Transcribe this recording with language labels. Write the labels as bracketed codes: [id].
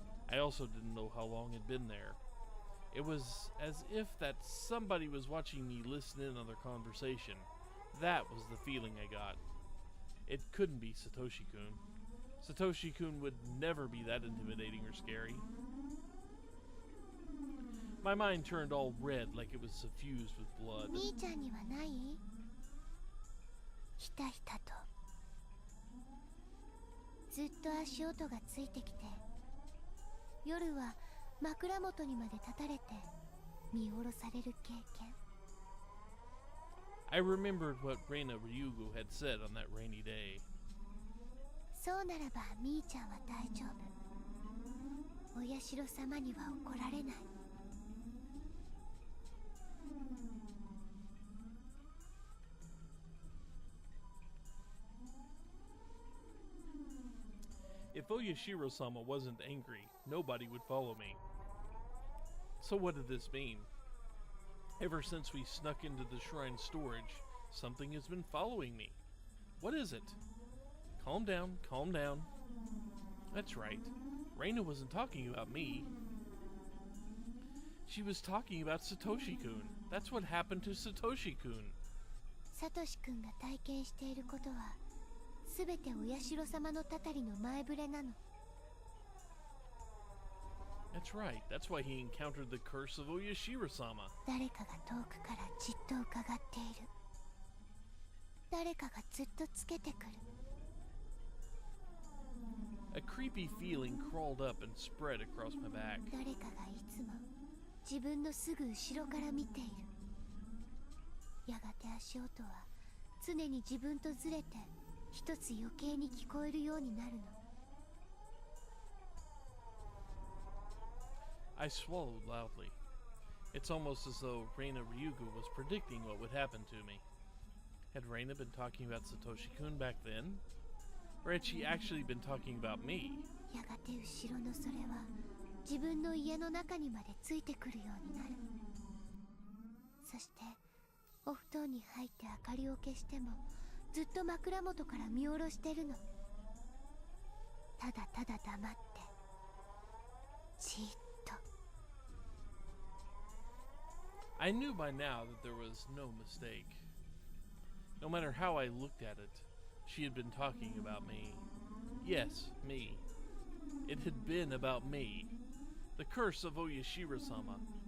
[en] I also didn't know how long it'd been there. It was as if that somebody was watching me listen in on their conversation. That was the feeling I got. It couldn't be Satoshi-kun. Satoshi-kun would never be that intimidating or scary. My mind turned all red like it was suffused with blood. [ja] 兄ちゃんにはない？ひたひたとずっと足音がついてきて、夜は枕元にまで立たれて見下ろされる経験。 [en] I remembered what Reina Ryugu had said on that rainy day. [ja] そうならばみーちゃんは大丈夫。お社様には怒られない。 [en] If Oyashiro-sama wasn't angry, nobody would follow me. So what did this mean? Ever since we snuck into the shrine storage, something has been following me. What is it? Calm down, calm down. That's right. Reina wasn't talking about me. She was talking about Satoshi-kun. That's what happened to Satoshi-kun. [ja] サトシ君が体験していることは、すべてお社様のたたりの前触れなの。 [en] That's right. That's why he encountered the curse of Oyashiro-sama. [ja] 誰かが遠くからじっと伺っている。誰かがずっとつけてくる。 [en] A creepy feeling crawled up and spread across my back. [ja] 誰かがいつも自分のすぐ後ろから見ている。やがて足音は常に自分とずれて一つ余計に聞こえるようになるの。 [en] I swallowed loudly. It's almost as though Reina Ryugu was predicting what would happen to me. Had Reina been talking about Satoshi-kun back then? Or had she actually been talking about me? [ja] やがて後ろのそれは自分の家の中にまでついてくるようになる。そしてお布団に入って明かりを消してもずっと枕元から見下ろしてるの。ただただ黙ってじっと。 [en] I knew by now that there was no mistake. No matter how I looked at it, she had been talking about me. Yes, me. It had been about me. The curse of Oyashiro-sama.